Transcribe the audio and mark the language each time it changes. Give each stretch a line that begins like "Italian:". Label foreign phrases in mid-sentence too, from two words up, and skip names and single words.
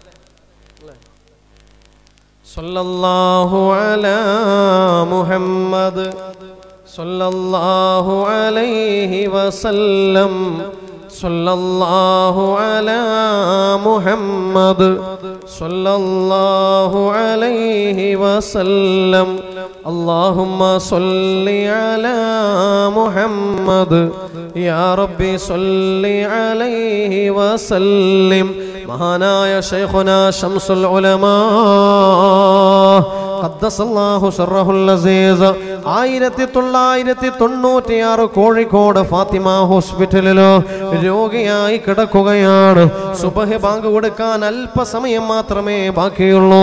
Arabic: صلى الله على محمد صلى الله عليه وسلم. صلى الله على محمد صلى الله عليه وسلم. اللهم صل على محمد يا ربي صل عليه وسلم.
Malayalam: മഹാനായ ശൈഖുനാ ശംസുൽ ഉലമാ
Arabic: قدس الله سره العزيز
Malayalam: 1996 കോഴിക്കോട് ഫാത്തിമ ഹോസ്പിറ്റലിൽ രോഗിയായി കിടക്കുകയാണ്. സുബഹി ബാങ്ക് കൊടുക്കാൻ അല്പസമയം മാത്രമേ ബാക്കിയുള്ളൂ.